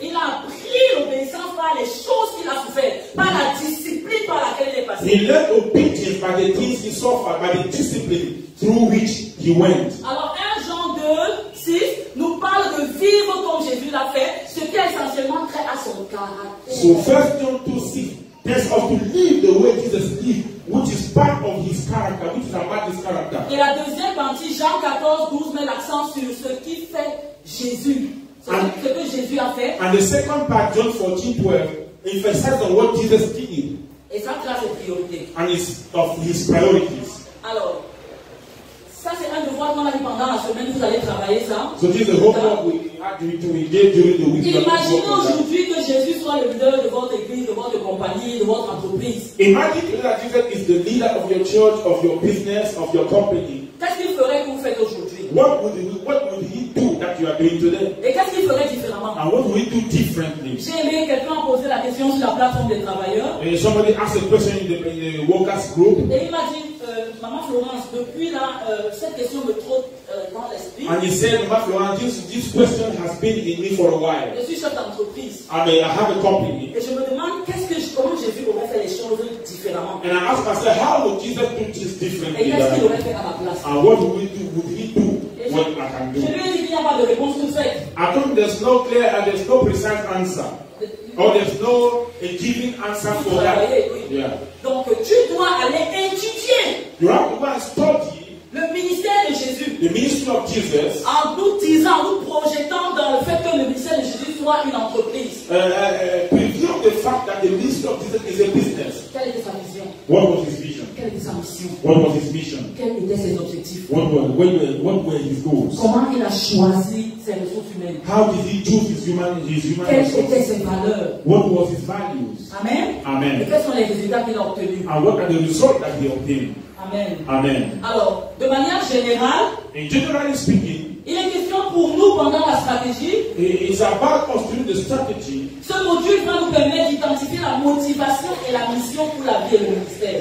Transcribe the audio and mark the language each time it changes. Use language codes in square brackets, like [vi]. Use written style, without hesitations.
[fr] Il a pris l'obéissance par les choses qu'il a souffert, par la discipline par laquelle il est passé. [en] He learned obedience by the things he suffered, by the discipline through which he went. [fr] Alors 1 Jean 2, 6 nous parle de vivre comme Jésus l'a fait, ce qui est essentiellement trait à son caractère. [en] So 1 John 2:6 tells us to live the way Jesus lived, which is part of his character, which is about his character. [fr] Et la deuxième partie, Jean 14, 12, met l'accent sur ce qui fait Jésus. Ce que Jésus a fait. [en] And the second part, John 14:12, emphasizes on what Jesus did. [fr] Et ça trace ses priorités. [en] And of his priorities. [fr] Alors, ça c'est un devoir qu'on a dit pendant la semaine, vous allez travailler ça. [en] So this is the homework we had to engage during the week. [fr] Imaginez aujourd'hui que Jésus soit le leader de votre église, de votre compagnie, de votre entreprise. [en] Imagine that Jesus is the leader of your church, of your business, of your company. [fr] Qu'est-ce qu'il ferait que vous faites aujourd'hui? [en] What would he do that you are doing today? [fr] Et qu'est-ce qu'il ferait différemment? [en] And what would he do differently? [fr] J'ai aimé quelqu'un poser la question sur la plateforme des travailleurs. [en] Somebody asked a question in the workers group. [fr] Et il m'a dit, Maman Florence, depuis là, cette question me trotte dans l'esprit. [en] And he said, Maman Florence, this question has been in me for a while. [fr] Je suis chef d'entreprise. [en] I have a company. [fr] Et je me demande comment Jésus aurait fait les choses différemment. [en] And I asked myself, how would Jesus do this differently? [fr] Et qu'est-ce qu'il aurait fait à ma place? [en] And what would he do what I can do? [fr] Je lui ai dit qu'il n'y a pas de réponse toute faite. [en] I think there's no clear and there's no precise answer. Or there's no a given answer for that. Yeah. [fr] Donc tu dois aller étudier. [en] You have to go and study [fr] le ministère de Jésus. [en] The ministry of Jesus. [fr] En nous disant, nous projetant dans le fait que le ministère de Jésus soit une entreprise. [en] Preview the fact that the ministry of Jesus is a business. [fr] Quelle était sa vision? [en] What was his vision? [fr] Quelle était sa mission? [en] What was his mission? [fr] Quels étaient ses objectifs? [en] What were his goals? [fr] Comment il a choisi ses ressources humaines? [en] How did he choose his human [fr] Quelles [en] resources? [fr] étaient ses valeurs? [en] What was his values? [fr] Amen. [en] Amen. [fr] Et quels sont les résultats qu'il a obtenus? [en] And what are the results that he obtained? [fr] Amen. [en] Amen. [fr] Alors, de manière générale, [en] And generally speaking, [fr] il est question pour nous pendant la stratégie. [en] it's about us doing the strategy. [fr] Ce module va nous permettre d'identifier la motivation et la mission pour la vie et le ministère.